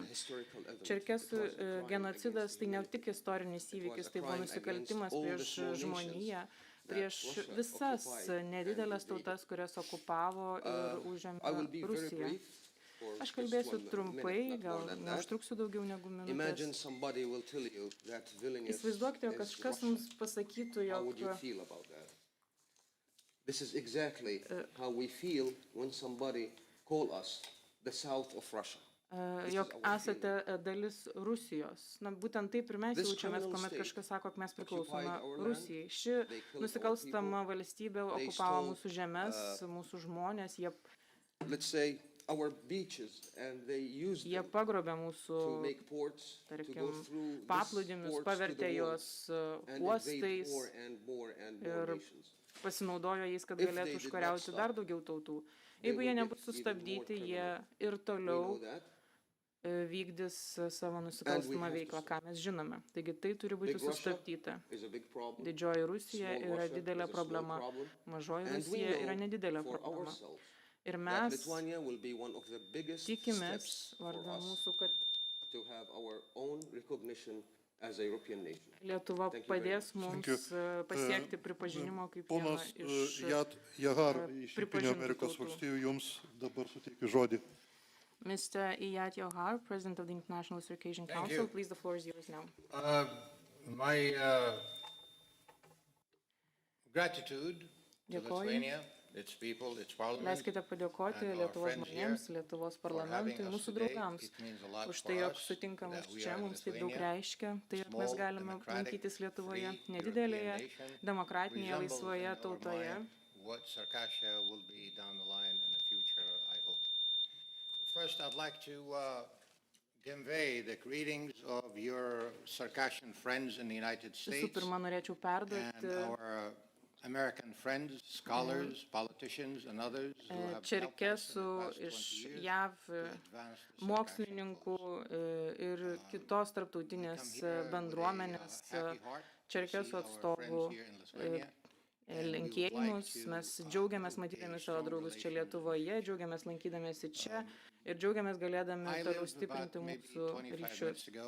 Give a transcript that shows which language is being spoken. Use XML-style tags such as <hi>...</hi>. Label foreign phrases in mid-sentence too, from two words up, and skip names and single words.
<lt>Čerkesų genocidas tai ne tik istorinis įvykis, tai buvo nusikaltimas prieš žmoniją, prieš visas nedidelės tautas, kurias okupavo ir užėmė Rusija. Aš kalbėsiu trumpai, gal neužtruksiu daugiau negu minutės. Įsivaizduokite, jog kažkas mums pasakytų, jog</lt> <en>this is exactly how we feel when somebody call us the south of Russia.</en> <lt>Jog esate dalis Rusijos. Na, būtent taip ir mes jaučiamės, kuomet kažkas sako, kad mes priklausome Rusijai. Ši nusikalstama valstybė okupavo mūsų žemės, mūsų žmonės.</lt> <en>our beaches and they used</en> <lt>Jie</lt> <en>them</en> <lt>pagrobė mūsų,</lt> <en>to make ports, to go</en> <lt>tarkim,</lt> <en>through these</en> <lt>paplūdimius,</lt> <en>ports to</en> <lt>pavertė</lt> <en>the world</en> <lt>juos</lt> <en>and</en> <lt>uostais</lt> <en>invade more and more</en> <lt>ir</lt> <en>nations.</en> <lt>pasinaudojo jais, kad</lt> <en>If they</en> <lt>galėtų</lt> <en>did not</en> <lt>užkariauti</lt> <en>stop,</en> <lt>dar daugiau tautų.</lt> <en>they</en> <lt>Jeigu</lt> <en>will</en> <lt>jie</lt> <en>get</en> <lt>nebus</lt> <en>even</en> <lt>sustabdyti,</lt> <en>more</en> <lt>jie</lt> <en>criminal.</en> <lt>ir</lt> <en>We</en> <lt>toliau</lt> <en>know that.</en> <lt>vykdys savo nusikalstamą</lt> <en>have to</en> <lt>veiklą,</lt> <en>stop.</en> <lt>ką mes žinome. Taigi tai turi būti</lt> <en>Big Russia</en> <lt>sustabdyta.</lt> <en>is a big problem.</en> <lt>Didžioji Rusija</lt> <en>Small</en> <lt>yra</lt> <en>Russia</en> <lt>didelė</lt> <en>is a small</en> <lt>problema,</lt> <en>problem.</en> <lt>mažoji</lt> <en>And we</en> <lt>Rusija yra</lt> <en>know</en> <lt>nedidelė</lt> <en>for</en> <lt>problema.</lt> <en>ourselves</en> <lt>Ir</lt> <en>that</en> <lt>mes</lt> <en>Lithuania will be one of the biggest</en> <lt>tikimės,</lt> <en>steps for</en> <lt>vardan</lt> <en>us</en> <lt>mūsų, kad</lt> <en>to have our own recognition as a European nation.</en> <lt>Lietuva</lt> <en>Thank you very</en> <lt>padės</lt> <en>much.</en> <lt>mums pasiekti pripažinimo kaip viena Ponas iš Jad Jahar iš Jungtinių pripažintų Amerikos tautų. valstijų, jums dabar suteikiu žodį.</lt> <en>Mr. Iyad Yohar, President of the International Circassian Thank Council, you. please, the floor is yours now. My gratitude to</en> <lt>Dėkoju.</lt> <en>Lithuania, its people, its parliament,</en> <lt>Leiskite padėkoti</lt> <en>and our</en> <lt>Lietuvos</lt> <en>friends</en> <lt>žmonėms,</lt> <en>here</en> <lt>Lietuvos</lt> <en>for having</en> <lt>parlamentui,</lt> <en>us</en> <lt>mūsų</lt> <en>today.</en> <lt>draugams</lt> <en>It means a lot</en> <lt>už</lt> <en>for</en> <lt>tai, jog</lt> <en>us</en> <lt>sutinka</lt> <en>that</en> <lt>mus</lt> <en>we</en> <lt>čia,</lt> <en>are in</en> <lt>mums taip daug</lt> <en>Lithuania,</en> <lt>reiškia, tai, jog</lt> <en>small,</en> <lt>mes galime</lt> <en>democratic,</en> <lt>lankytis Lietuvoje,</lt> <en>free</en> <lt>nedidelėje,</lt> <en>European nation,</en> <lt>demokratinėje,</lt> <en>resembles</en> <lt>laisvoje</lt> <en>in our</en> <lt>tautoje.</lt> <en>mind what Circassia will be down the line in the future, I hope. First, I'd like to convey the greetings of your Circassian friends in the United</en> <lt>Visų</lt> <en>States</en> <lt>pirma, norėčiau</lt> <en>and</en> <lt>perduoti</lt> <en>our American friends, scholars, politicians, and others who have helped us in</en> <lt>čerkesų</lt> <en>the past 20</en> <lt>iš</lt> <en>years</en> <lt>JAV</lt> <en>to advance the</en> <lt>mokslininkų ir kitos tarptautinės bendruomenės čerkesų atstovų linkėjimus. Mes džiaugiamės matydami savo draugus čia Lietuvoje, džiaugiamės lankydamėsi čia ir džiaugiamės galėdami toliau stiprinti mūsų ryšius.</lt>